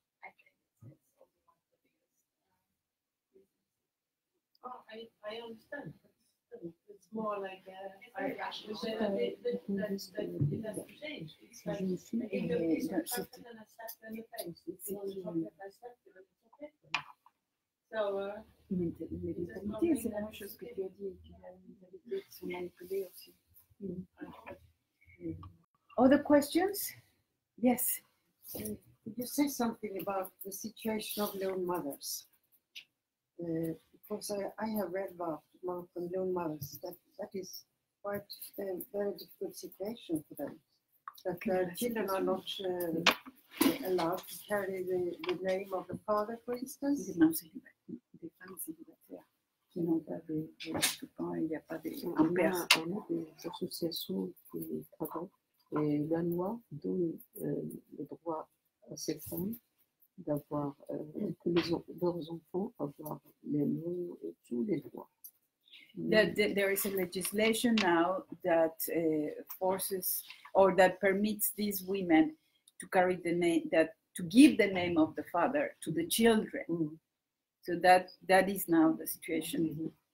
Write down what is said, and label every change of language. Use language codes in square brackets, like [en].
[en] I think it's also one of the biggest reasons. Oh, I understand. It's more like very rational. that it doesn't change. It's like if you piece of chocolate and a slap in the face, it's not chocolate I slapped you, it's okay. So, [fr] Mentalité, c'est la même chose que tu as dit, qu'il y a une mentalité qui sont manipulées aussi. [en] Other questions? Yes. Could you say something about the situation of lone mothers? Because I have read about Moroccan lone mothers that is quite a very difficult situation for them. That their children are not allowed to carry the name of the father, for instance. [fr] Des femmes célibataires qui n'ont pas de occupants, il n'y a pas de On a des associations qui travaillent et la loi donne le droit à ces femmes d'avoir que leurs enfants avoir les noms et tous les droits. [en] There is a legislation now that forces or that permits these women to carry the name, to give the name of the father to the children. So that is now the situation.